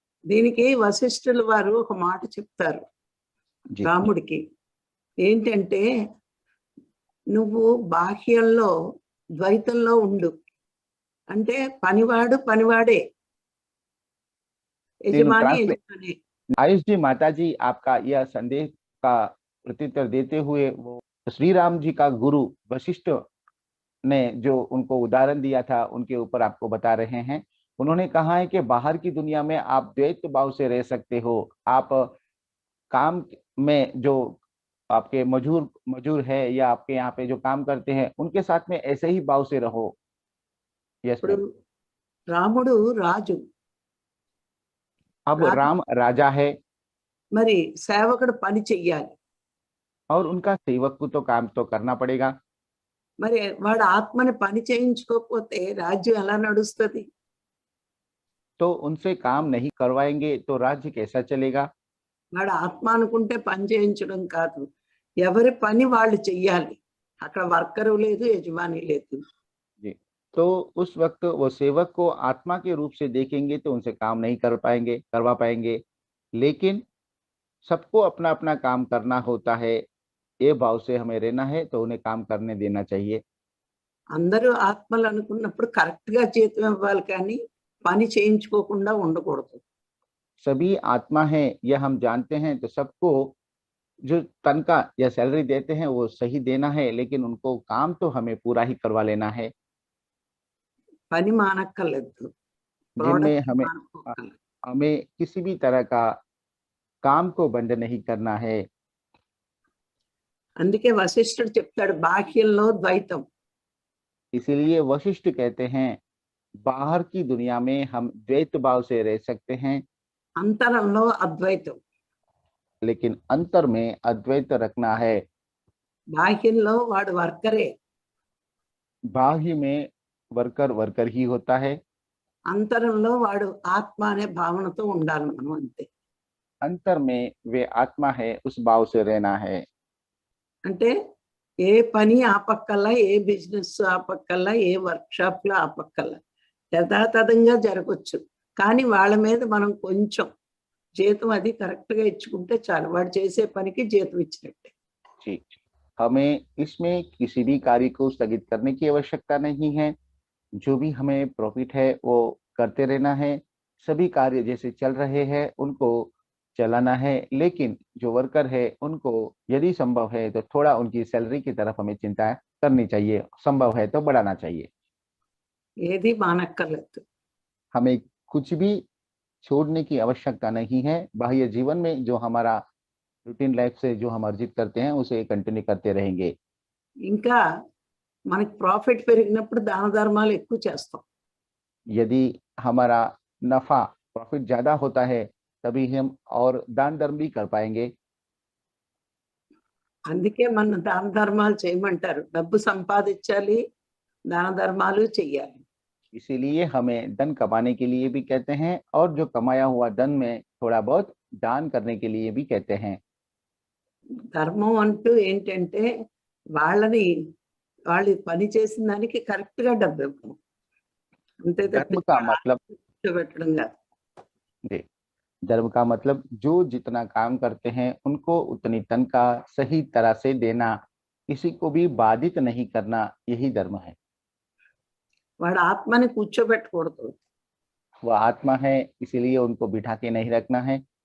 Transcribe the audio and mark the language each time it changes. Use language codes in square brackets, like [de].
[te] దీనికి వశిష్ఠుల వారు ఒక మాట చెప్తారు రాముడికి. ఏంటంటే, నువ్వు బాహ్యంలో ద్వైతంలో ఉండు, అంటే పనివాడు పనివాడే, యజమాని యజమాని. [hi] आयुष जी, माता जी आपका यह संदेश का प्रत्युत्तर देते हुए वो श्री राम जी का गुरु वशिष्ठ ने जो उनको उदाहरण दिया था उनके ऊपर आपको बता रहे हैं। उन्होंने कहा है कि बाहर की दुनिया में आप द्वैत भाव से रह सकते हो। आप काम में जो आपके मजूर है या आपके यहाँ पे जो काम करते हैं उनके साथ में ऐसे ही भाव से रहो। [en] yes [te] రాముడు రాజు, [hi] अब राम राजा है, [te] మరి సేవకుడు పని చెయ్యాలి, [hi] और उनका सेवक को तो काम तो करना पड़ेगा। [te] మరి వాడు ఆత్మని పని చేయించుకోకపోతే రాజ్యం ఎలా నడుస్తుంది? [hi] तो उनसे काम नहीं करवाएंगे तो राज्य कैसा चलेगा? [te] వాడు ఆత్మ అనుకుంటే పని చేయించడం కాదు, ఎవరి పని వాళ్ళు చెయ్యాలి. అక్కడ వర్కరు లేదు, యజమాని లేదు. [hi] तो उस वक्त वो सेवक को आत्मा के रूप से देखेंगे तो उनसे काम नहीं करवा पाएंगे। लेकिन सबको अपना अपना काम करना होता है, ये भाव से हमें रहना है, तो उन्हें काम करने देना चाहिए। [te] అందరూ ఆత్మలు అనుకున్నప్పుడు కరెక్ట్ గా జీతం ఇవ్వాలి, కానీ పని చేయించుకోకుండా ఉండకూడదు. [hi] सभी आत्मा है यह हम जानते हैं, तो सबको जो तनख्वाह या सैलरी देते हैं वो सही देना है, लेकिन उनको काम तो हमें पूरा ही करवा लेना है। [te] పని మానక్కర్లేదు, [hi] जिनमें हमें किसी भी तरह का काम को बंद नहीं करना है। [te] అందుకే వశిష్ఠుడు చెప్తాడు బాహ్యంలో ద్వైతం. [hi] इसीलिए वशिष्ठ कहते हैं बाहर की दुनिया में हम द्वैत भाव से रह सकते हैं, [te] అంతరంలో అద్వైతం. [hi] लेकिन अंतर में अद्वैत रखना है। [te] బాహ్యంలో వాడు వర్కరే, [hi] बाह्य में वर्कर ही होता है, [te] అంతరంలో వాడు ఆత్మ అనే భావనతో ఉండాలి మనం, అంతే. [hi] अंतर में वे आत्मा है, उस भाव से रहना है। [te] అంటే ఏ పని ఆపక్కల్లా, ఏ బిజినెస్ ఆపక్కల్లా, ఏ వర్క్ షాప్ లో ఆపక్కల్లా యథాతథంగా జరగచ్చు, కానీ వాళ్ళ మీద మనం కొంచెం జీతం అది కరెక్ట్ గా ఇచ్చుకుంటే చాలు, వాడు చేసే పనికి జీతం ఇచ్చినట్టే. [hi] जी, हमें इसमें किसी भी कार्य को स्थगित करने की आवश्यकता नहीं है। जो भी हमें प्रॉफिट है वो करते रहना है। सभी कार्य जैसे चल रहे हैं उनको चलाना है, लेकिन जो वर्कर है उनको यदि संभव है तो थोड़ा उनकी सैलरी की तरफ हमें चिंता करनी चाहिए, संभव है तो बढ़ाना चाहिए। [te] ఏది మానక్కర్లేదు. [hi] हमें कुछ भी छोड़ने की आवश्यकता नहीं है। बाह्य जीवन में जो हमारा रूटीन लाइफ से जो हम अर्जित करते हैं उसे कंटिन्यू करते रहेंगे। [te] ఇంకా మనకి ప్రాఫిట్ పెరిగినప్పుడు దాన ధర్మాలు ఎక్కువ చేస్తాం. [hi] यदि हमारा नफा प्रॉफिट ज्यादा होता है तभी हम और दान धर्म भी कर पाएंगे। [te] అందుకే మన దాన ధర్మాలు చేయమంటారు. డబ్బు సంపాదించాలి, దాన ధర్మాలు చెయ్యాలి. [hi] इसीलिए हमें धन कमाने के लिए भी कहते हैं और जो कमाया हुआ धन में थोड़ा बहुत दान करने के लिए भी कहते हैं। [te] ధర్మం అంటూ ఏంటంటే వాళ్ళు పని చేసిన దానికి కరెక్ట్ గా డబ్బు ఇవ్వడం, అంతే [hi] धर्म [te] తప్పించి [hi] का [te] వాళ్ళ [hi] मतलब [te] కూర్చోబెట్టడం కాదు. [hi] जी, धर्म का मतलब जो जितना काम करते हैं उनको उतनी तनख्वाह सही तरह से देना, किसी को भी बाधित नहीं करना, यही धर्म है। [te] వాడు ఆత్మని కూర్చోబెట్టకూడదు. [hi] वह आत्मा है, इसीलिए उनको बिठा के नहीं रखना है।